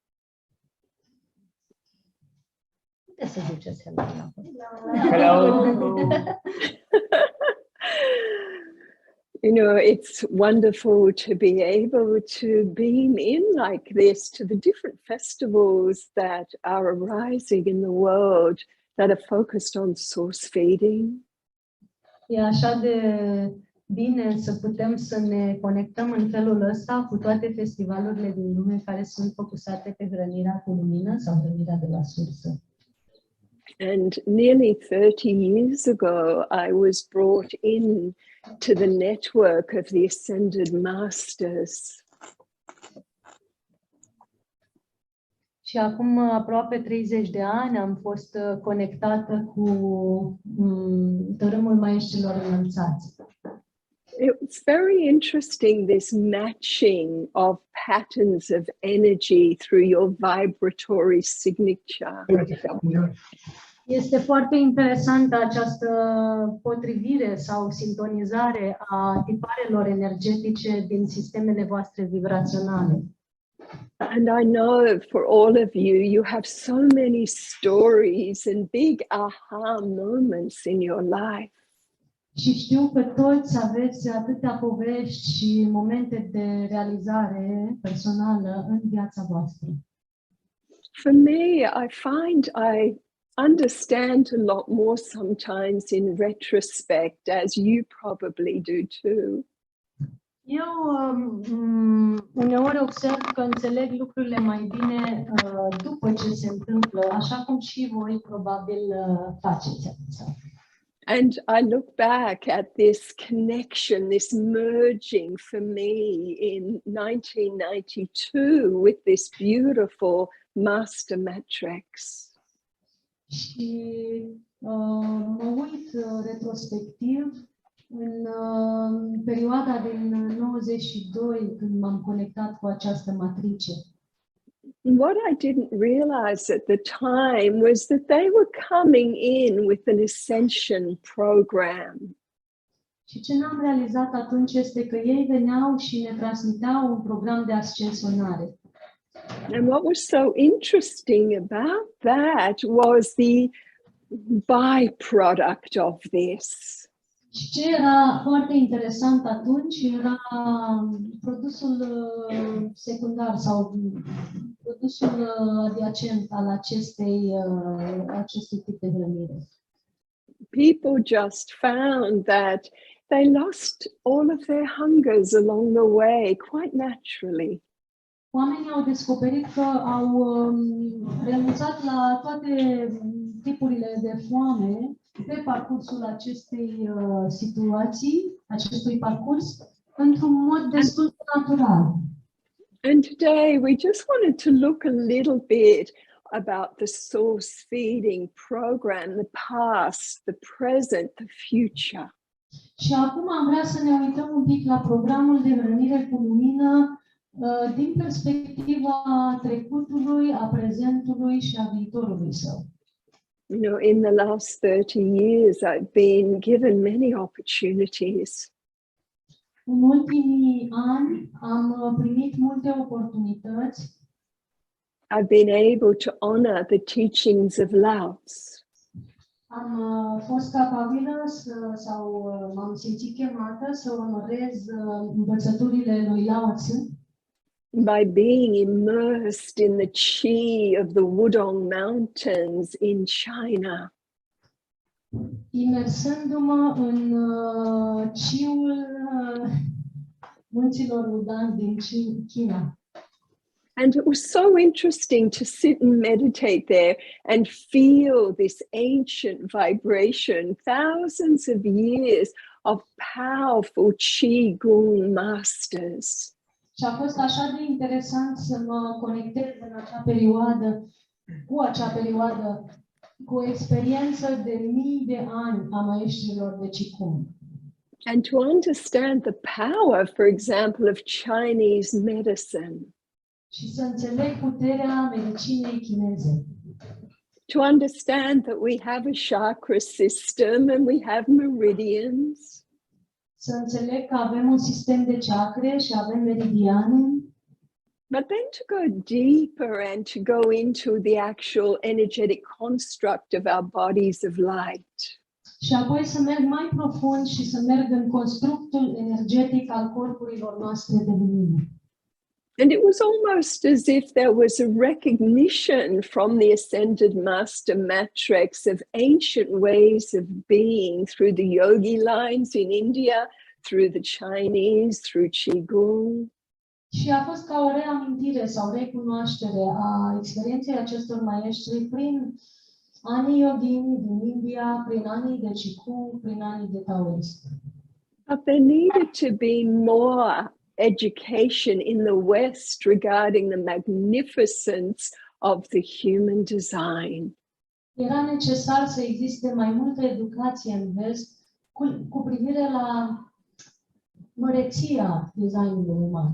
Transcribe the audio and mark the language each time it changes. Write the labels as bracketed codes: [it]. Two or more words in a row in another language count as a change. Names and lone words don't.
[en] Hello. You know, it's wonderful to be able to beam in like this to the different festivals that are arising in the world that are focused on source feeding. [ro] E așa de bine să putem să ne conectăm în felul ăsta cu toate festivalurile din lume care sunt focusate pe hrănirea cu lumină sau hrănirea de la sursă. [en] And nearly 30 years ago, I was brought in to the network of the Ascended Masters. [ro] Și acum aproape 30 de ani am fost conectată cu tărâmul maestrilor înălțați. [en] It's very interesting, this matching of patterns of energy through your vibratory signature. [ro] Este foarte interesantă această potrivire sau sintonizare a tiparelor energetice din sistemele voastre vibraționale. [en] And I know for all of you, you have so many stories and big aha moments in your life. [ro] Și știu că toți aveți atâtea povești și momente de realizare personală în viața voastră. [en] For me, I find I understand a lot more sometimes in retrospect, as you probably do too. [ro] Eu uneori observ că înțeleg lucrurile mai bine după ce se întâmplă, așa cum și voi probabil faceți asta. [en] And I look back at this connection, this merging for me in 1992 with this beautiful master matrix. [ro] Și mă uit retrospectiv în perioada din 92 când m-am conectat cu această matrice. [en] What I didn't realize at the time was that they were coming in with an ascension program. [ro] Și ce n-am realizat atunci este că ei veneau și ne transmiteau un program de ascensionare. [en] And what was so interesting about that was the byproduct of this. [ro] Și ce era foarte interesant atunci era produsul secundar sau produsul adiacent al acestui tip de hrănire. [en] People just found that they lost all of their hungers along the way quite naturally. [ro] Oamenii au descoperit că au renunțat la toate tipurile de foame pe parcursul acestei situații, acestui parcurs, într-un mod destul de natural. [en] And today we just wanted to look a little bit about the source feeding program, the past, the present, the future. [ro] Și acum am vrea să ne uităm un pic la programul de hrănire cu lumină din perspectiva trecutului, a prezentului și a viitorului său. [en] You know, in the last 30 years, I've been given many opportunities. [ro] În ultimii ani am primit multe oportunități. [en] I've been able to honor the teachings of Lao Tzu. [ro] Am fost capabilă sau m-am simțit chemată să onorez învățăturile lui Lao Tzu. [en] By being immersed in the qi of the Wudong Mountains in China. [ro] Imersându-mă în ciul munților Wudang din China. [en] And it was so interesting to sit and meditate there and feel this ancient vibration, thousands of years of powerful Qigong masters. [ro] Și a fost așa de interesant să mă conectez în acea perioadă, cu o experiență de mii de ani a maestrilor de Qigong. [en] And to understand the power, for example, of Chinese medicine. [ro] Și să înțeleg puterea medicinei chineze. [en] To understand that we have a chakra system and we have meridians. [ro] să înțeleg că avem un sistem de chakre și avem meridiane. [en] But then to go deeper and to go into the actual energetic construct of our bodies of light. [ro] Și apoi să merg mai profund și să merg în constructul energetic al corpurilor noastre de lumină. [en] And it was almost as if there was a recognition from the Ascended Master Matrix of ancient ways of being through the yogi lines in India, through the Chinese, through Qigong. [ro] Și a fost ca o reamintire sau recunoaștere a experienței acestor maestri prin anii yogini din India, prin anii de Qigong, prin anii de Taoist. [en] But there needed to be more education in the West regarding the magnificence of the human design. [ro] Era necesar să existe mai multă educație în vest cu privire la măreția designului uman.